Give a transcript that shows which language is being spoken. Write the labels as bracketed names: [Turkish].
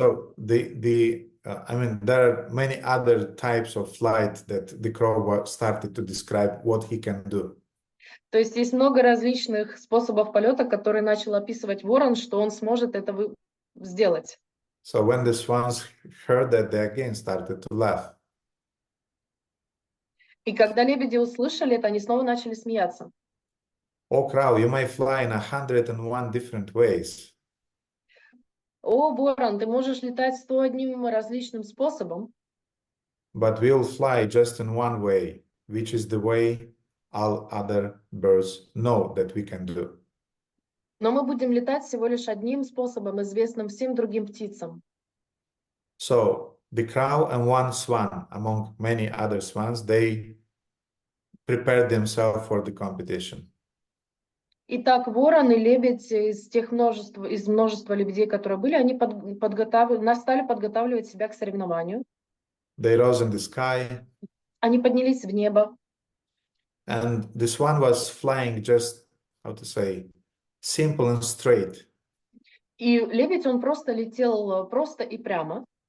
[English] so I mean, there are many other types of flight that the crow started to describe what he can do. [Russian] То есть есть много различных способов полета, которые начал описывать ворон, что он сможет это сделать. [English] So when the swans heard that, they again started to laugh. [Russian] И когда лебеди услышали это, они снова начали смеяться. [English] Oh, crow, you may fly in 101 different ways. [Russian] О, ворон, ты можешь летать 101 различным способом, [English] But we'll fly just in one way, which is the way all other birds know that we can do. [Russian] но мы будем летать всего лишь одним способом, известным всем другим птицам. [English] So the crow and one swan, among many other swans, they prepared themselves for the competition. [Russian] Итак, ворон и лебедь из множества лебедей, которые были, они стали подготавливать себя к соревнованию. [English] They rose in the sky, [Russian] Они поднялись в небо, [English] and the swan was flying just, how to say, simple and straight. [Russian] и лебедь, он просто летел просто и прямо.